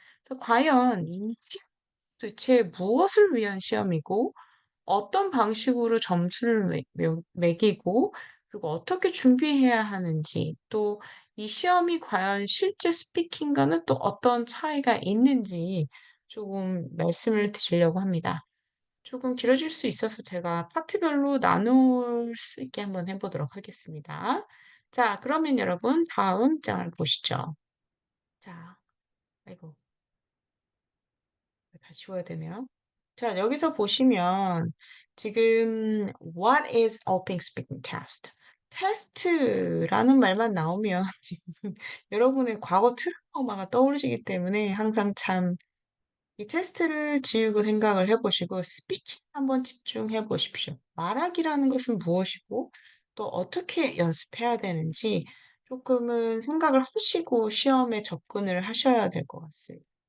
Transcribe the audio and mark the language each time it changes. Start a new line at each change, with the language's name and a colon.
Korean: 그래서 과연 이 시험 도대체 무엇을 위한 시험이고, 어떤 방식으로 점수를 매기고 그리고 어떻게 준비해야 하는지 또 이 시험이 과연 실제 스피킹과는 또 어떤 차이가 있는지 조금 말씀을 드리려고 합니다. 조금 길어질 수 있어서 제가 파트별로 나눌 수 있게 한번 해보도록 하겠습니다. 자, 그러면 여러분 다음 장을 보시죠. 자, 아이고, 다시 지워야 되네요. 자, 여기서 보시면 지금
English: What is Open Speaking Test?
Korean: 테스트라는 말만 나오면 지금 여러분의 과거 트라우마가 떠오르시기 때문에 항상 참 이 테스트를 지우고 생각을 해보시고 스피킹 한번 집중해 보십시오. 말하기라는 것은 무엇이고 또 어떻게 연습해야 되는지 조금은 생각을 하시고 시험에 접근을 하셔야 될 것 같습니다.